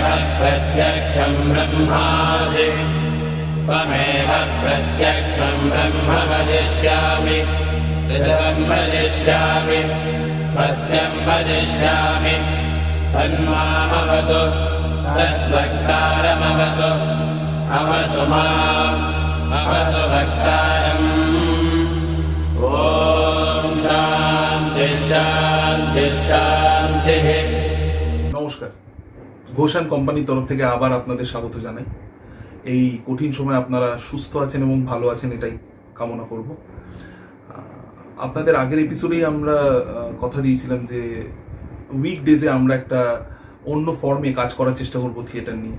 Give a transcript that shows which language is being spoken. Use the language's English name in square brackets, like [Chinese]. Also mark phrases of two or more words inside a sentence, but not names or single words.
[Sanskrit] प्रत्यक्षं ब्रह्मासि त्वमेव प्रत्यक्षं ब्रह्म वदिष्यामि ऋतं वदिष्यामि सत्यं वदिष्यामि तन्मामवतु तद्वक्तारमवतु अवतु माम् अवतु वक्तारम् ॐ शान्ति शान्ति शान्तिः। [Bangla] নমস্কার, ঘোষান কোম্পানির তরফ থেকে আবার আপনাদের স্বাগত জানাই। এই কঠিন সময় আপনারা সুস্থ আছেন এবং ভালো আছেন, এটাই কামনা করব। আপনাদের আগের এপিসোডেই আমরা কথা দিয়েছিলাম যে উইকডেজে আমরা একটা অন্য ফর্মে কাজ করার চেষ্টা করব থিয়েটার নিয়ে।